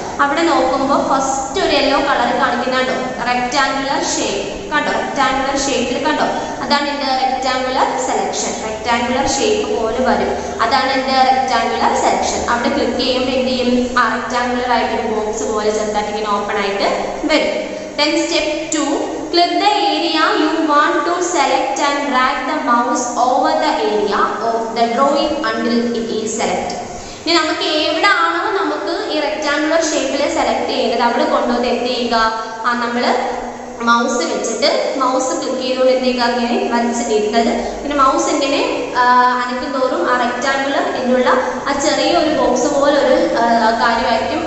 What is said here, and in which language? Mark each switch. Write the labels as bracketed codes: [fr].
[ml] അവിടെ നോക്കുമ്പോൾ ഫസ്റ്റ് ഒരു യെല്ലോ കളർ കാണിക്കുന്നുണ്ടോ, റെക്റ്റാങ്കുലർ ഷേപ്പ് കണ്ടോ, റെക്റ്റാങ്കുലർ ഷേപ്പിൽ കണ്ടോ, അതാണ് എൻ്റെ റെക്റ്റാങ്കുലർ സെലക്ഷൻ. റെക്റ്റാങ്കുലർ ഷേപ്പ് പോലെ വരും, അതാണ് എൻ്റെ റെക്റ്റാങ്കുലർ സെലക്ഷൻ. അവിടെ ക്ലിക്ക് ചെയ്യുമ്പോൾ എന്ത് ചെയ്യും, ആ റെക്റ്റാങ്കുലർ ആയിട്ടൊരു ബോക്സ് പോലെ ചെറുതായിട്ട് ഇങ്ങനെ ഓപ്പൺ ആയിട്ട് വരും. [en] Then step 2, click the area you want to select and drag the mouse over the area of the drawing until it is selected. [ml] ഇനി നമുക്ക് എവിടെയാണോ നമുക്ക് ഈ റെക്റ്റാങ്കുലർ ഷേപ്പിൽ സെലക്ട് ചെയ്യേണ്ടത് അവിടെ കൊണ്ടുവന്ന് എന്ത് ചെയ്യുക, നമ്മൾ മൗസ് വെച്ചിട്ട് മൗസ് ക്ലിക്ക് ചെയ്തുകൊണ്ട് എന്ത് ചെയ്യുക, ഇങ്ങനെ വരച്ചിട്ടിരുന്നത്. പിന്നെ മൗസ് ഇങ്ങനെ അനക്കും തോറും ആ റെക്റ്റാങ്കുലർ എന്നുള്ള ആ ചെറിയൊരു ബോക്സ് പോലെ ഒരു കാര്യമായിരിക്കും.